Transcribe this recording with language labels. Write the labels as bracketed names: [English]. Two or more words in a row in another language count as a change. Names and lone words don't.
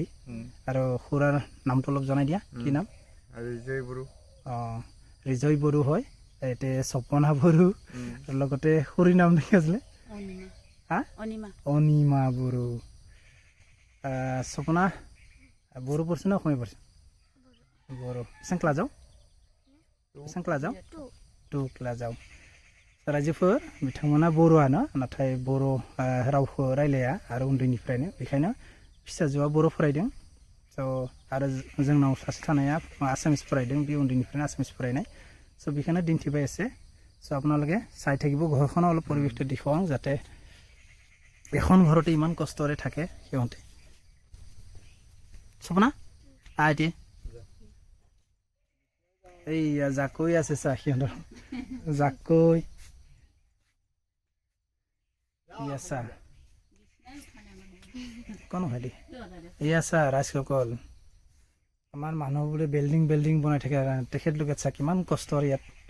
[Assamese] আৰু খুৰাৰ নামটো অলপ জনাই দিয়া, কি নাম? ৰিজয় বড়ো। ৰিজয় বড়ো হয়, এতিয়া স্বপনা বড়ো, লগতে খুৰীৰ নাম কি আছিলে? অনিমা বড়ো। স্বপনা বড়ো পঢ়ছে না অসমীয়া পঢ়ছে? [Bodo] बरो बेसेबां क्लासाव 2 क्लासाव रायजोफोर बिथांमोना बर'आनो, नाथाय बर' रावखौ रायलाया आरो उन्दैनिफ्रायनो, बेखायनो फिसाजोआ बर' फरायदों। आरो जोंनाव सासे थानाया आसामिस फरायदों, बे उन्दैनिफ्रायनो आसामिस फरायनाय। बेखायनो दिन्थिबाय एसे। [Assamese] আপোনালোকে চাই থাকিব, ঘৰখনৰ অলপ পৰিৱেশটো দেখুৱাওঁ, যাতে এখন ঘৰতে ইমান কষ্টৰে থাকে সিহঁতে। স্বপ্না এতিয়া এইয়া জাকৈ আছে, চা সিহঁতৰ জাকৈ, এয়া চা কোন হয় দি, এয়া চা ৰাজসকল, আমাৰ মানুহবোৰে বিল্ডিং বনাই থাকে তেখেতলোকে চা কিমান কষ্টৰ ইয়াত